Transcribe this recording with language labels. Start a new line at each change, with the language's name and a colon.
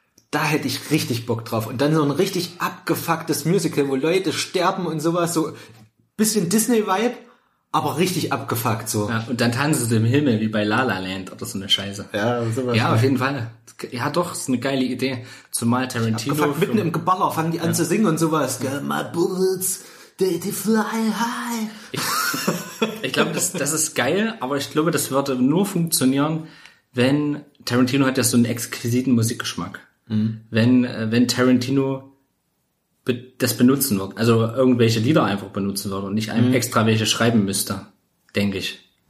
German: Da hätte ich richtig Bock drauf. Und dann so ein richtig abgefucktes Musical, wo Leute sterben und sowas. So ein bisschen Disney-Vibe. Aber richtig abgefuckt so. Ja, und dann tanzen sie im Himmel wie bei La La Land oder so eine Scheiße. Ja, sowas. Ja, auf jeden Fall. Ja, doch, ist eine geile Idee. Zumal Tarantino. Abgefuckt, mitten im Geballer fangen die an zu singen und sowas. Gell?
English: My bullets, they fly high.
German: Ich glaube, das ist geil, aber ich glaube, das würde nur funktionieren, wenn Tarantino hat ja so einen exquisiten Musikgeschmack. Mhm. Wenn Tarantino das benutzen wird, also irgendwelche Lieder einfach benutzen wird und nicht einem extra welche schreiben müsste, denke ich.